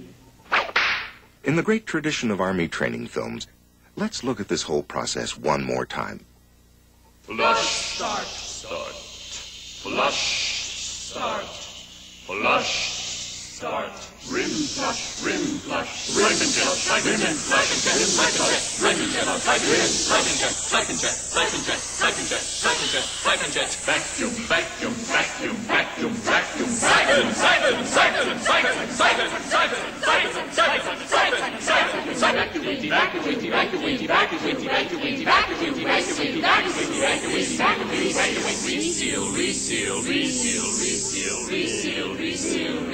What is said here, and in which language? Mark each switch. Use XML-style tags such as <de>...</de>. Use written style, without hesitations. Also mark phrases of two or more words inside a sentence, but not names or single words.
<en>In the great tradition of Army training films, let's look at this whole process one more time. Flush, start. Flush, start. Flush, start. Rim flush, rim flush. Siphon jet, siphon jet, siphon jet, siphon jet, siphon jet, siphon jet, siphon jet, siphon jet, siphon jet, siphon jet, siphon jet, vacuum, vacuum, vacuum, vacuum, vacuum, siphon, siphon, siphon, siphon, siphon, siphon, siphon, siphon, siphon, siphon, evacuate, evacuate, evacuate, evacuate, evacuate, evacuate, evacuate, evacuate, evacuate, evacuate, reseal, reseal, reseal, reseal, reseal, reseal.</en>